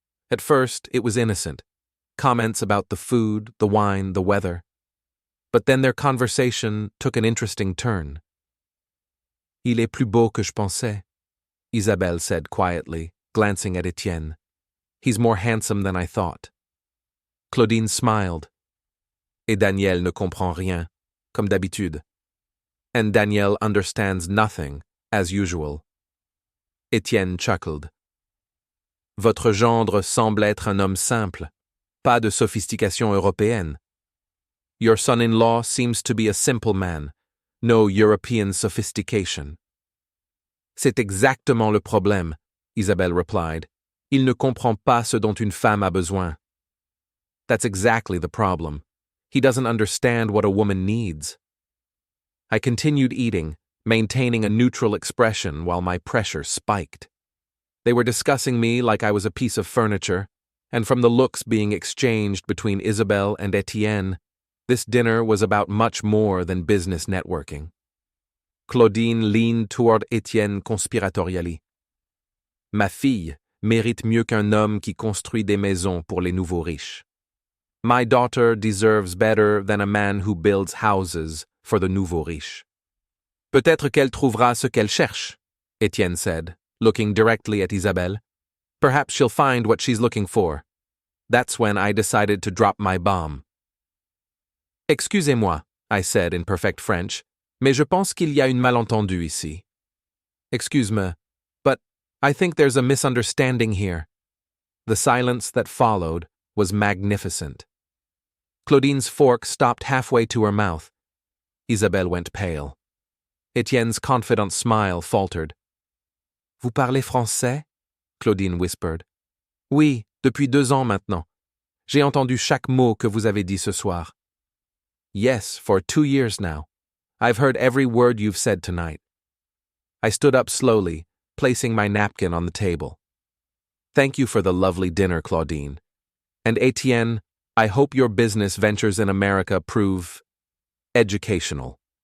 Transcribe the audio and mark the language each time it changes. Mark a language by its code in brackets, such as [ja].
[en] At first, it was innocent. Comments about the food, the wine, the weather. But then their conversation took an interesting turn. [fr] Il est plus beau que je pensais, [en] Isabelle said quietly, glancing at Étienne. He's more handsome than I thought. Claudine smiled. [fr] Et Daniel ne comprend rien, comme d'habitude. [en] And Daniel understands nothing, as usual. Étienne chuckled. [fr] Votre gendre semble être un homme simple, pas de sophistication européenne. [en] Your son-in-law seems to be a simple man, no European sophistication. [fr] C'est exactement le problème, [en] Isabelle replied. [fr] Il ne comprend pas ce dont une femme a besoin. [en] That's exactly the problem. He doesn't understand what a woman needs. I continued eating, maintaining a neutral expression while my pressure spiked. They were discussing me like I was a piece of furniture, and from the looks being exchanged between Isabelle and Étienne, this dinner was about much more than business networking. Claudine leaned toward Étienne conspiratorially. [fr] Ma fille mérite mieux qu'un homme qui construit des maisons pour les nouveaux riches. [en] My daughter deserves better than a man who builds houses for the nouveaux riches. [fr] Peut-être qu'elle trouvera ce qu'elle cherche, [en] Étienne said, looking directly at Isabelle. Perhaps she'll find what she's looking for. That's when I decided to drop my bomb. [fr] Excusez-moi, [en] I said in perfect French, [fr] mais je pense qu'il y a une malentendu ici. [en] Excuse-me, but I think there's a misunderstanding here. The silence that followed was magnificent. Claudine's fork stopped halfway to her mouth. Isabelle went pale. Étienne's confident smile faltered. [fr] Vous parlez français? [en] Claudine whispered. [fr] Oui, depuis 2 ans maintenant. J'ai entendu chaque mot que vous avez dit ce soir. [en] Yes, for 2 years now. I've heard every word you've said tonight. I stood up slowly, placing my napkin on the table. Thank you for the lovely dinner, Claudine. And Étienne, I hope your business ventures in America prove educational.